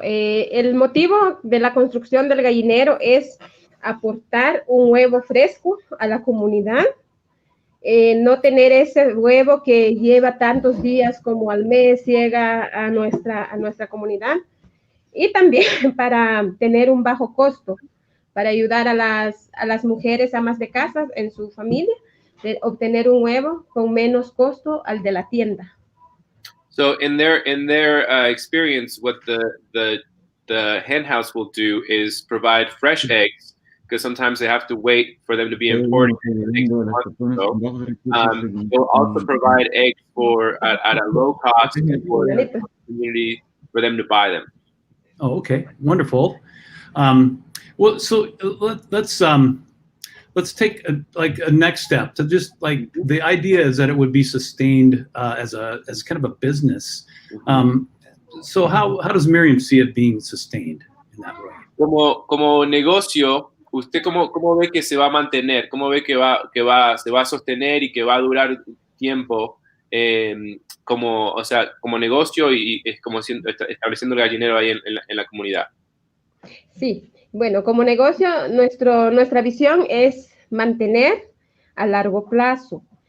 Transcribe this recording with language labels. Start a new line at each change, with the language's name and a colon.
Spanish: El motivo de la construcción del gallinero es aportar un huevo fresco a la comunidad, no tener ese huevo que lleva tantos días como al mes, llega a nuestra comunidad, y también para tener un bajo costo, para ayudar a las mujeres amas de casa en su familia, de obtener un huevo con menos costo al de la tienda.
English: So in their experience, what the hen house will do is provide fresh eggs, because sometimes they have to wait for them to be imported. They'll also provide eggs at a low cost for the community for them to buy them. Oh, okay, wonderful. Well, so let's take a next step to just like the idea is that it would be sustained as kind of a business. So how does Miriam see it being sustained in that way?
Spanish: Como negocio, ¿usted cómo ve que se va a mantener? ¿Cómo ve que se va a sostener y que va a durar tiempo como negocio y como estableciendo el gallinero ahí en la comunidad? Sí, bueno, como negocio, nuestra visión es mantener a largo plazo.